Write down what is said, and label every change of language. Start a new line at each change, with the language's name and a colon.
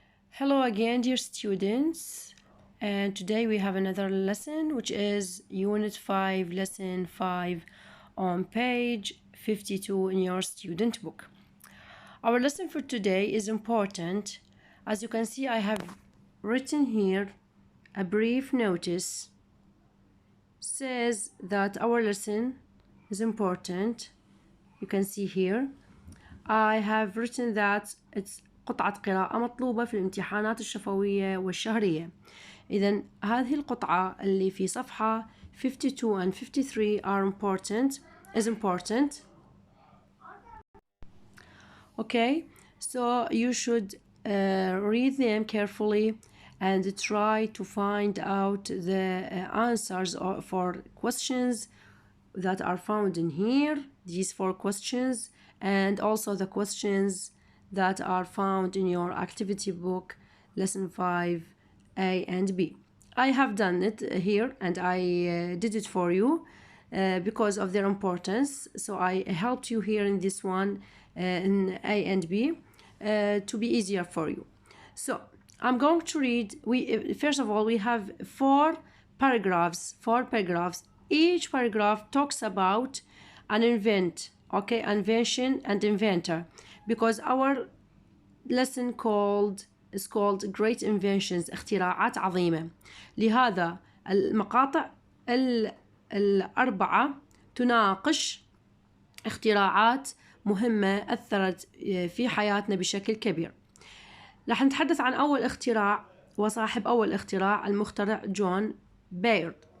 English: Hello again, dear students, and today we have another lesson, which is Unit 5, Lesson 5 on page 52 in your student book. Our lesson for today is important. As you can see, I have written here a brief notice. Says that our lesson is important. You can see here. I have written that it's
Arabic: قطعة قراءة مطلوبة في الامتحانات الشفوية والشهرية. إذن هذه القطعة اللي في صفحة 52
English: and 53 is important. Okay, so you should read them carefully and try to find out the answers for questions that are found in here, these 4 questions, and also the questions that are found in your activity book, lesson 5, A and B. I have done it here and I did it for you because of their importance. So I helped you here in this one, in A and B, to be easier for you. So I'm going to read, first of all, we have 4 paragraphs. Each paragraph talks about an invention and inventor, because our lesson is called Great Inventions,
Arabic: اختراعات عظيمة. لهذا المقاطع الأربعة تناقش اختراعات مهمة أثرت في حياتنا بشكل كبير. رح نتحدث عن أول اختراع وصاحب أول اختراع، المخترع جون بيرد.